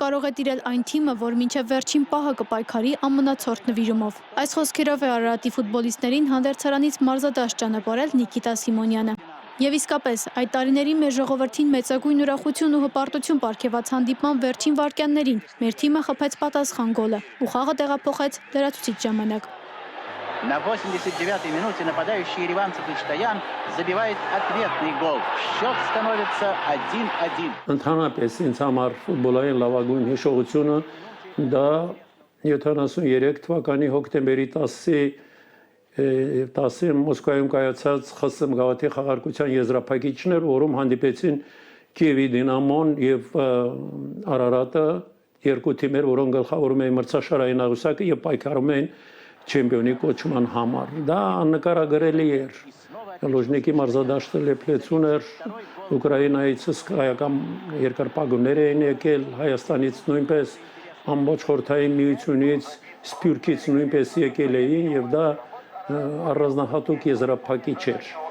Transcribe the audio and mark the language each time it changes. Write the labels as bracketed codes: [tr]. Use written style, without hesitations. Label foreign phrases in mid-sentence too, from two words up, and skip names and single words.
[hy] կարող է տիրել այն թիմը, որ մինչև վերջին պահը կպայքարի ամնացորդ նվիրումով։ Այս խոսքերով է Արարատի ֆուտբոլիստներին հանդերձարանից մարզադաշտ ճանապարհել Նիկիտա Սիմոնյանը։ Եվ իսկապես, այդ տարիների մեր ժողովրդին մեծագույն ուրախություն ու հպարտություն պարգևած հանդիպման վերջին վայրկյաններին մեր թիմը խփեց պատասխան գոլը ու խաղը տեղափոխեց լրացուցիչ ժամանակ։ [ru] На 89-й минуте нападающий ереванцев Ичтаян забивает ответный гол. Счет становится 1-1. [hy] Ընդհանրապես ինձ համար ֆուտբոլային լավագույն հիշողությունը դա 73 թվականի հոկտեմբերի 10-ին Մոսկվայում կայացած ԽՍՀՄ գավաթի խաղարկության եզրափակիչն էր, որում հանդիպեցին Կիևի Դինամոն եւ Արարատը, երկու թիմեր, որոնք գլխավորում էին մրցաշարային աղյուսակը եւ պայքարում էին չեմպիոնի կոչման համար։ Դա աննկարագրելի էր։ Լոժնիկի մարզադաշտը լեփլեցուն էր, Ուկրաինայից հսկայական երկրպագուներ էին եկել, Հայաստանից նույնպես, ամբողջ խորհրդային միությունից, Սփյուռքից նույնպես եկել էին եւ դա առանձնահատուկ եզրափակիչ էր։